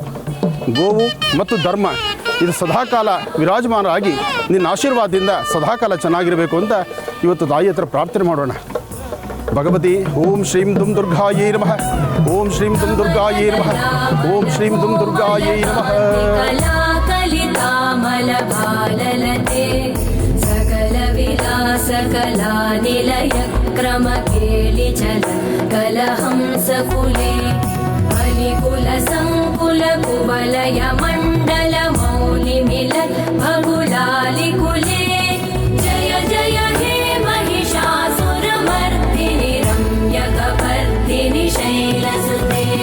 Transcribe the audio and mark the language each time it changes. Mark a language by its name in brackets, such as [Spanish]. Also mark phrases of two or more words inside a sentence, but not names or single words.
[Kannada] ಗೋವು ಮತ್ತು ಧರ್ಮ ಇದು ಸದಾಕಾಲ ವಿರಾಜಮಾನರಾಗಿ ನಿನ್ನ ಆಶೀರ್ವಾದದಿಂದ ಸದಾಕಾಲ ಚೆನ್ನಾಗಿರಬೇಕು ಅಂತ ಇವತ್ತು ತಾಯಿ ಹತ್ರ ಪ್ರಾರ್ಥನೆ ಮಾಡೋಣ. [Sanskrit] ಭಗವತಿ ಓಂ ಶ್ರೀಂ ದುಂ ದುರ್ಗಾಯೇ ನಮಃ, ಓಂ ಶ್ರೀಂ ದುಂ ದುರ್ಗಾಯೇ ನಮಃ, ಓಂ ಶ್ರೀಂ ದುಂ ದುರ್ಗಾಯೇ ನಮಃ. सकल विलास कला निलय क्रम केलि चल कलहंस कुले बलिकुल संकुल कुवलय मंडल मौलि मिलन भगुलालि कुले जय जय हे महिषासुर मर्दिनि रम्यकपर्दिनि शैलसुते